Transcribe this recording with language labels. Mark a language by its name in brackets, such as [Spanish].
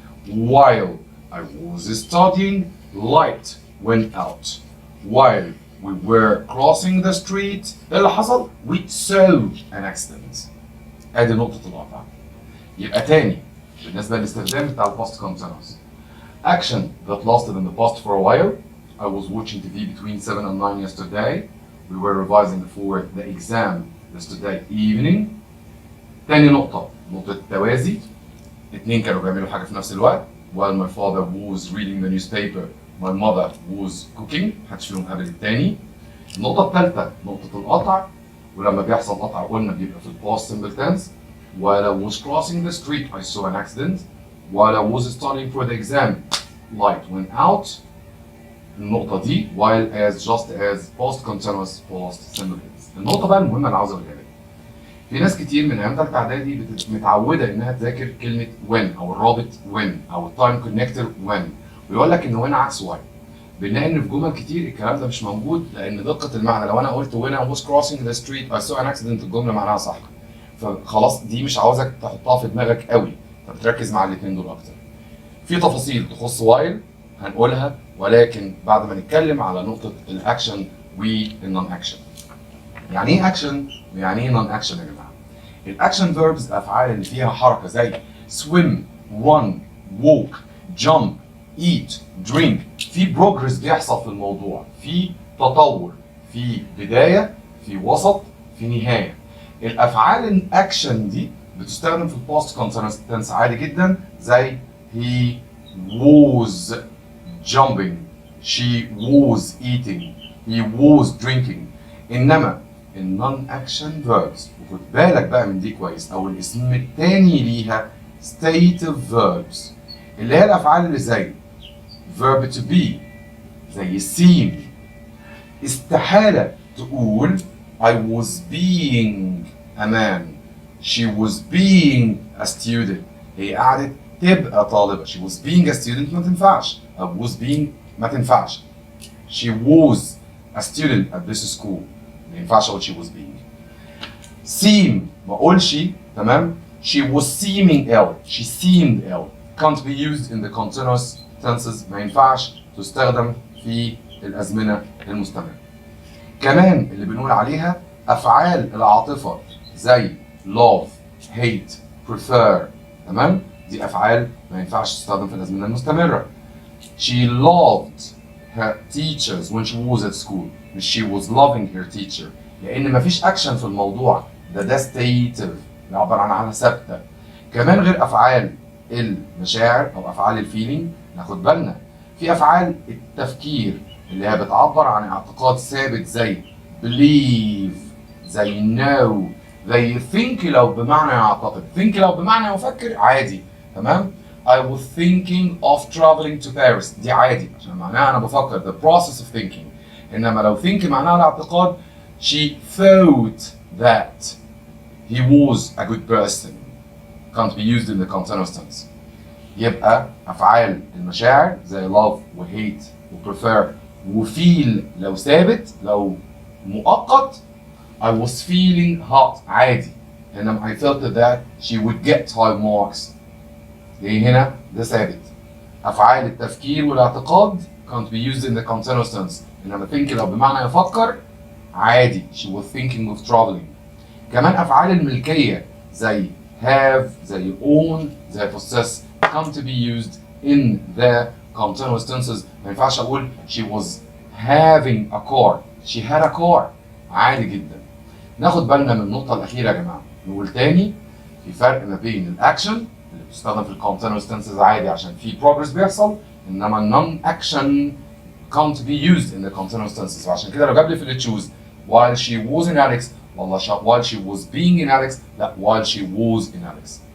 [English] While I was studying, light went out. While we were crossing the street, [Arabic] اللي حصل [English] we saw an accident. [Arabic] ادي نقطة القطع. يبقى تاني بالنسبة للاستخدام بتاع الباست continuous. [English] Action that lasted in the past for a while. I was watching TV between 7 and 9 yesterday. We were revising for the exam yesterday evening. [Arabic] تاني نقطة التوازي. اتنين كانوا بيعملوا حاجة في نفس الوقت. [English] While my father was reading the newspaper, my mother was cooking. [Arabic] محدش فيهم قابل التاني. النقطة الثالثة نقطة القطع، ولما بيحصل قطع قلنا بيبقى في الباست سمبل تنس. [English] While I was crossing the street I saw an accident. While I was studying for the exam, light went out. [Arabic] النقطة دي [English] while as just as past continuous past simple tense. [Arabic] النقطة بقى المهمة اللي عاوز اقولها لك. في ناس كتير من ايام ثالثة اعدادي متعودة انها تذاكر كلمة when او الرابط when او التايم كونكتور when، ويقول لك ان when عكس while. بنلاقي ان في جمل كتير الكلام ده مش موجود لان دقة المعنى. لو انا قلت [English] when I was crossing the street I saw an accident [Arabic] الجملة معناها صح. فخلاص دي مش عاوزك تحطها في دماغك قوي، فبتركز مع الاثنين دول اكتر. في تفاصيل تخص while هنقولها، ولكن بعد ما نتكلم على نقطة الاكشن والنون اكشن. يعني ايه اكشن ويعني ايه نون اكشن يا جماعة؟ الاكشن فيربز الافعال اللي فيها حركة زي [English] swim, run, walk, jump, eat, drink. [Arabic] في بروجرس بيحصل في الموضوع، في تطور، في بداية، في وسط، في نهاية. الافعال الاكشن دي بتستخدم في الباست كونتينوس تنس عادي جدا، زي [English] he was jumping, she was eating, he was drinking. [Arabic] انما النون اكشن فيربز، وخد بالك بقى من دي كويس، او الاسم الثاني ليها [English] stative verbs [Arabic] اللي هي الافعال اللي زي [English] verb to be، [Arabic] زي seem. استحالة تقول [English] I was being a man, she was being a student. [Arabic] هي قعدت تبقى طالبة. [English] she was being a student [Arabic] ما تنفعش. [English] was being [Arabic] ما تنفعش. [English] she was a student at this school [Arabic] ما ينفعش اقول [English] she was being. [Arabic] seem ما اقولش تمام. [English] she was seeming ill, she seemed ill. can't be used in the continuous tenses [Arabic] ما ينفعش تستخدم في الازمنة المستمرة. كمان اللي بنقول عليها افعال العاطفة زي [English] love, hate, prefer. [Arabic] تمام؟ دي افعال ما ينفعش تستخدم في الازمنة المستمرة. [English] she loved her teachers when she was at school [Arabic] مش [English] she was loving her teacher، [Arabic] لان مفيش اكشن في الموضوع. ده stative بيعبر عن حالة ثابتة. كمان غير أفعال المشاعر أو أفعال الفيلينج ناخد بالنا في أفعال التفكير اللي هي بتعبر عن اعتقاد ثابت زي believe زي know زي think لو بمعنى يعتقد think لو بمعنى يفكر عادي تمام. [English] I was thinking of traveling to Paris [Arabic] دي عادي عشان معناها أنا بفكر [English] the process of thinking. [Arabic] إنما لو [English] think [Arabic] معناها الاعتقاد [English] she thought that he was a good person can't be used in the continuous tense. [Arabic] يبقى أفعال المشاعر زي love و hate و prefer و feel لو ثابت لو مؤقت [English] I was feeling hot [Arabic] عادي. إنما [English] I felt that she would get high marks [Arabic] دي هنا ده ثابت. أفعال التفكير والاعتقاد [English] can't be used in the continuous tense. [Arabic] إنما [English] think [Arabic] لو بمعنى يفكر عادي [English] she was thinking of traveling. [Arabic] كمان أفعال الملكية زي [English] have زي own زي possess come to be used in the continuous tenses. [Arabic] ما ينفعش أقول [English] she was having a car she had a car عادي جدا. [Arabic] ناخد بالنا من النقطة الأخيرة يا جماعة. نقول تاني في فرق ما بين الأكشن اللي بتستخدم في الكونتينوس tenses عادي عشان في progress بيحصل إنما non action [English] can't be used in the continuous tenses. [Arabic] وعشان كده لو جاب لي في اللي [English] choose while she was in Alex [Arabic] والله [English] while she was being in Alex [Arabic] لا [English] while she was in Alex.